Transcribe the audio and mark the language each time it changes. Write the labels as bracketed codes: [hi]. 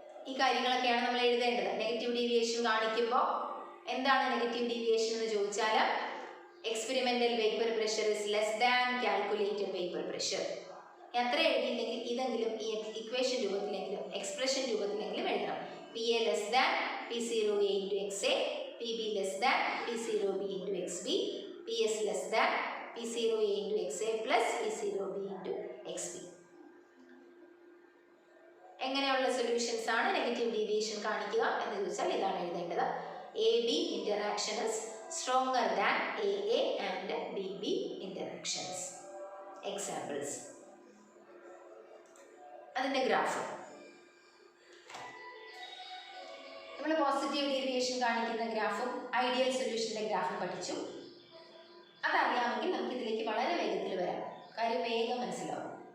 [ml] ഈ കാര്യങ്ങളൊക്കെയാണ് നമ്മൾ എഴുതേണ്ടത്. നെഗറ്റീവ് ഡീവിയേഷൻ കാണിക്കുമ്പോൾ എന്താണ് നെഗറ്റീവ് ഡീവിയേഷൻ എന്ന് ചോദിച്ചാൽ [en] Experimental vapour pressure is less than calculated vapour pressure. [ml] അത്ര എഴുതിയില്ലെങ്കിൽ ഇതെങ്കിലും ഈ ഇക്വേഷൻ രൂപത്തിലെങ്കിലും എക്സ്പ്രഷൻ രൂപത്തിലെങ്കിലും എഴുതണം. [en] PA less than P0A into XA, PB less than P0B into XB, PS less than P0A into XA plus P0B into XB. [ml] എങ്ങനെയുള്ള solutions ആണ് negative deviation കാണിക്കുക എന്ന് ചോദിച്ചാൽ ഇതാണ് എഴുതേണ്ടത്. [en] AB interaction is stronger than AA and BB interactions. Examples. [ml] അതിന്റെ graph നമ്മൾ positive deviation കാണിക്കുന്ന ഗ്രാഫും ഐഡിയൽ സൊല്യൂഷന്റെ ഗ്രാഫും പഠിച്ചു. അതറിയാമെങ്കിൽ നമുക്ക് ഇതിലേക്ക് വളരെ വേഗത്തിൽ വരാം. കാര്യം വേഗം മനസ്സിലാവും.